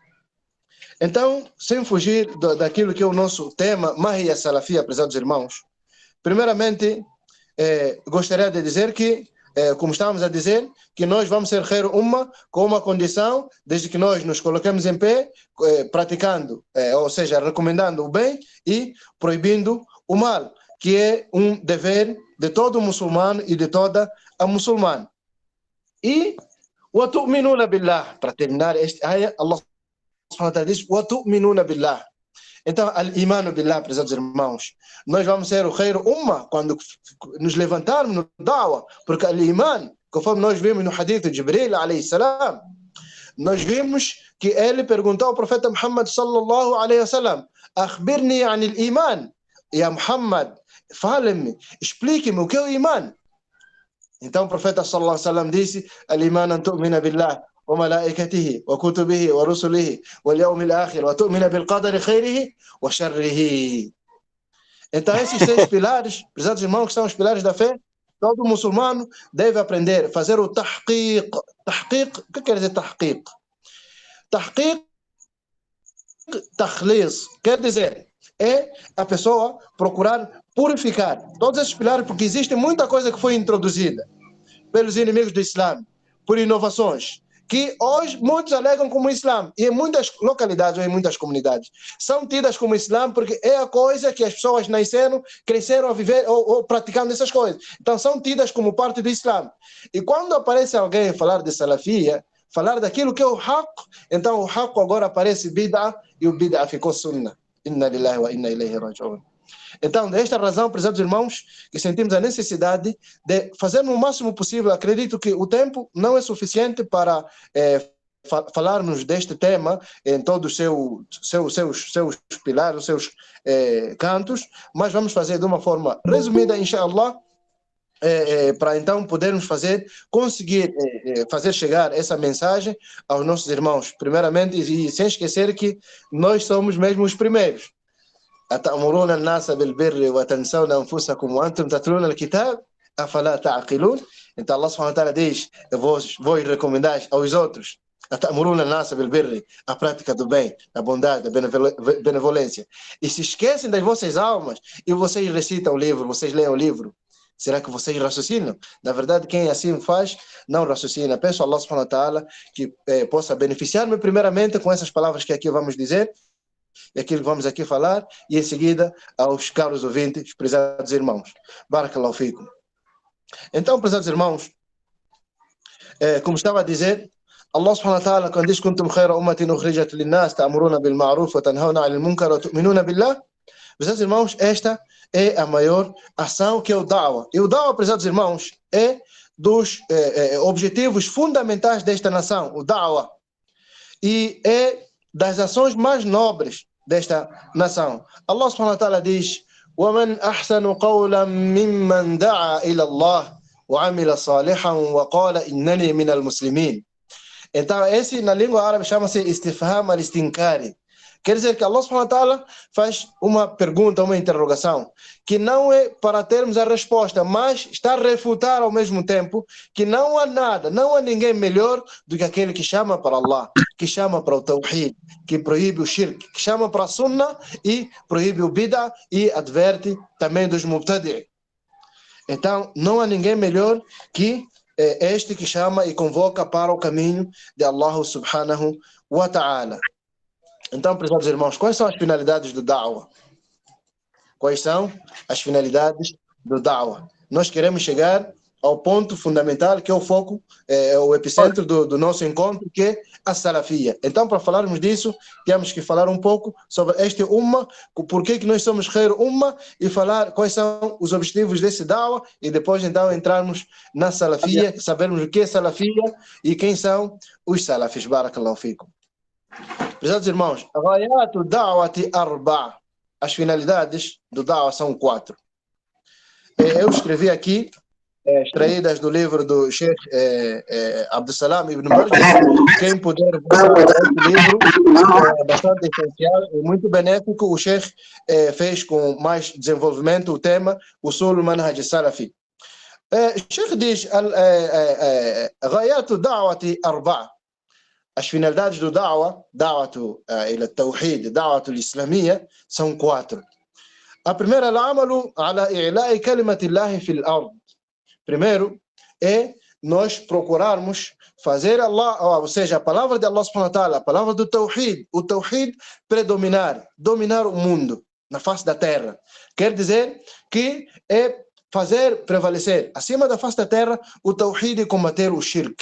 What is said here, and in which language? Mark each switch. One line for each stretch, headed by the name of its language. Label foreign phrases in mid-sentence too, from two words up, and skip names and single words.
Portuguese: Então, sem fugir daquilo que é o nosso tema,
Arabic: ما هي السلفية,
Portuguese: prezados irmãos, primeiramente, gostaria de dizer que, como estávamos a dizer, que nós vamos ser
Arabic: خير أمة
Portuguese: com uma condição, desde que nós nos coloquemos em pé, praticando, ou seja, recomendando o bem e proibindo o mal, que é um dever de todo muçulmano e de toda a muçulmana.
Arabic: E وَتُؤْمِنُونَ بِاللَّهِ,
Portuguese: para terminar este ayah,
Arabic: الله سبحانه وتعالى
Portuguese: diz
Arabic: وَتُؤْمِنُونَ بِاللَّهِ. Então, الإيمان بالله,
Portuguese: prezados irmãos, nós vamos ser o
Arabic: خير أمة
Portuguese: quando nos levantarmos no da'wah, porque al-iman, conforme nós vimos no hadith de Jibril
Arabic: عليه السلام,
Portuguese: nós vimos que ele perguntou ao profeta Muhammad
Arabic: صلى الله عليه وسلم: أخبرني عن الإيمان يا محمد,
Portuguese: fale-me, explique-me o que é o iman. Então o profeta
Arabic: صلى الله عليه وسلم disse: الإيمان أن تؤمن بالله وملائكته وكتبه ورسله واليوم الآخر وتؤمن بالقدر خيره وشره.
Portuguese: Então esses 6 pilares, prezados irmãos, que são os pilares da fé, todo muçulmano deve aprender, fazer o tahqiq. Tahqiq, o que quer dizer tahqiq?
Arabic: تحقيق تخليص,
Portuguese: quer dizer, é a pessoa procurar purificar todos esses pilares, porque existe muita coisa que foi introduzida pelos inimigos do Islã, por inovações, que hoje muitos alegam como Islã, e em muitas localidades ou em muitas comunidades são tidas como Islã, porque é a coisa que as pessoas nasceram, cresceram a viver ou praticando essas coisas. Então são tidas como parte do Islã. E quando aparece alguém falar de salafia, falar daquilo que é o haqq, então o haqq agora aparece bid'ah, e o bid'ah ficou sunnah.
Arabic: إنا لله وإنا إليه راجعون.
Portuguese: Então, desta razão, prezados irmãos, que sentimos a necessidade de fazer o máximo possível. Acredito que o tempo não é suficiente para falarmos deste tema em todos os seus pilares, os seus cantos, mas vamos fazer de uma forma resumida, inshallah, para então podermos conseguir fazer chegar essa mensagem aos nossos irmãos, primeiramente, e sem esquecer que nós somos mesmo os primeiros.
Arabic: أتأمرون الناس بالبر وتنسون أنفسكم وأنتم تتلون الكتاب أفلا تعقلون.
Portuguese: Então
Arabic: الله سبحانه وتعالى
Portuguese: diz: vós recomendais aos outros
Arabic: أتأمرون الناس بالبر,
Portuguese: a prática do bem, a bondade, a benevolência, e se esquecem das vossas almas, e vocês recitam o livro, vocês leem o livro. Será que vocês raciocinam? Na verdade, quem assim faz, não raciocina. Peço a
Arabic: الله سبحانه وتعالى
Portuguese: que possa beneficiar-me primeiramente com essas palavras que aqui vamos dizer, e aquilo que vamos aqui falar, e em seguida aos caros ouvintes, prezados irmãos.
Arabic: بارك الله فيكم.
Portuguese: Então, prezados irmãos, como estava a dizer,
Arabic: الله سبحانه وتعالى,
Portuguese: quando diz:
Arabic: كنتم خير أمة أخرجت للناس تأمرون بالمعروف وتنهون عن المنكر وتؤمنون بالله.
Portuguese: Prezados irmãos, esta é a maior ação, que é o da'wa. E o da'wa, prezados irmãos, é dos objetivos fundamentais desta nação, o da'wa. E é das ações mais nobres desta nação.
Arabic: الله سبحانه وتعالى diz: وَمَنْ أَحْسَنُ قَوْلًا مِمَّنْ دَعَا إِلَى اللَّهِ وَعَمِلَ صَالِحًا وَقَالَ إِنَّنِي مِنَ الْمُسْلِمِينَ.
Portuguese: Então, esse na língua árabe chama-se
Arabic: استفهام استنكاري.
Portuguese: Quer dizer que
Arabic: الله سبحانه وتعالى
Portuguese: faz uma pergunta, uma interrogação, que não é para termos a resposta, mas está a refutar ao mesmo tempo que não há nada, não há ninguém melhor do que aquele que chama para Allah, que chama para o Tawhid, que proíbe o Shirk, que chama para a Sunnah e proíbe o Bid'ah e adverte também dos Mubtadi'. Então, não há ninguém melhor que este que chama e convoca para o caminho de
Arabic: الله سبحانه وتعالى.
Portuguese: Então, prezados irmãos, quais são as finalidades do da'wa? Quais são as finalidades do da'wa? Nós queremos chegar ao ponto fundamental, que é o foco, o epicentro do nosso encontro, que é a salafia. Então, para falarmos disso, temos que falar um pouco sobre este umma, por que nós somos
Arabic: خير أمة,
Portuguese: e falar quais são os objetivos desse da'wa, e depois então entrarmos na salafia, sabermos o que é salafia e quem são os salafis.
Arabic: بارك الله فيكم.
Portuguese: Prezados irmãos,
Arabic: غاية الدعوة أربع'.
Portuguese: As finalidades do da'wa são 4. Eu escrevi aqui, extraídas do livro do Sheikh Abdussalam Ibn Marji. Quem puder ver esse livro, é bastante essencial e muito benéfico. O Sheikh fez com mais desenvolvimento o tema Usul Manhaj Salafi. O Sheikh diz:
Arabic: غاية الدعوة أربع'. As finalidades do da'wa, دعوة إلى التوحيد، دعوة إسلامية,
Portuguese: são 4. A primeira,
Arabic: العمل على إعلاء كلمة الله في الأرض.
Portuguese: Primeiro é nós procurarmos fazer Allah, ou seja, a palavra de
Arabic: الله سبحانه وتعالى,
Portuguese: a palavra do tawhid, o tawhid dominar o mundo, na face da terra. Quer dizer que é fazer prevalecer acima da face da terra o tawhid e combater o shirk.